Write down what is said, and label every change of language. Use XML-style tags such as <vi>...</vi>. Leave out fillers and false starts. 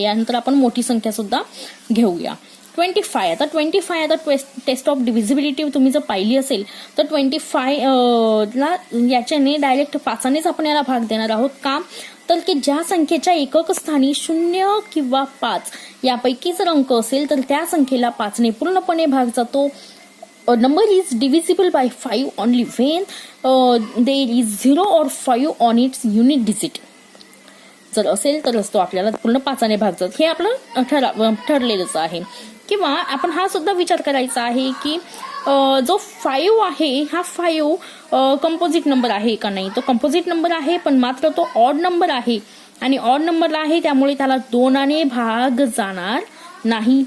<mr>यानंतर आपण मोठी संख्या सुद्धा घेऊया. 25 आता टेस्ट ऑफ डिव्हिजिबिलिटी तुम्ही जर पाहिली असेल तर 25 ला याच्याने डायरेक्ट 5नेच आपण याला भाग देणार आहोत. का तर की ज्या संख्येच्या एकक स्थानी 0 किंवा 5 यापैकी जर अंक असेल तर त्या संख्येला 5ने पूर्णपणे भाग जातो.</mr> <en>A number is divisible by 5 only when there is 0 or 5 on its unit digit.</en> <mr>जर असेल तरच तो आपल्याला पूर्ण 5ने भाग जातो, हे आपलं ठरलेलंच आहे. किंवा आपण हा सुद्धा विचार करायचा आहे की जो 5 आहे हा 5 कंपोजिट नंबर आहे का नाही. तो कंपोजिट नंबर आहे पण मात्र तो ऑड नंबर आहे आणि ऑड नंबरला आहे त्यामुळे त्याला 2ने भाग जाणार नाही.</mr>